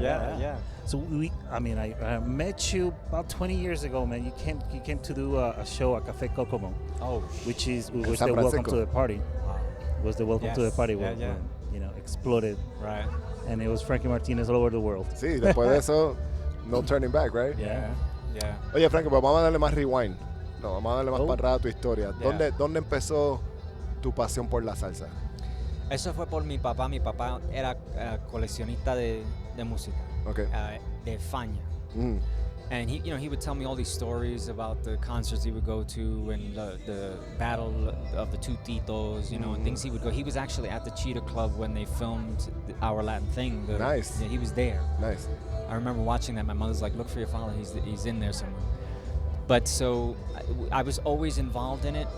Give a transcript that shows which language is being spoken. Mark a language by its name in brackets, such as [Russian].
[English] Yeah. So I met you about 20 years ago, man. You came to do a show at Café Kokomo. Oh, which was San the welcome Francisco. to the party. It was the welcome to the party when you know, exploded. Right. And it was Frankie Martinez all over the world. [Spanish] Sí, después de eso, [English] no turning back, right? Yeah. [Spanish] Oye, Frankie, pues vamos a darle más rewind. No, vamos a darle más para atrás a tu historia. [English] Yeah. [Spanish] ¿Dónde empezó tu pasión por la salsa? Eso fue por mi papá. Mi papá era coleccionista de música. [English] Okay. [Spanish] De España. Mm. [English] And he would tell me all these stories about the concerts he would go to and the battle of the two Titos, you know, and things he would go. He was actually at the Cheetah Club when they filmed Our Latin Thing. Nice. Yeah, he was there. Nice. I remember watching that. My mother's like, look for your father. He's in there somewhere. But so I was always involved in it.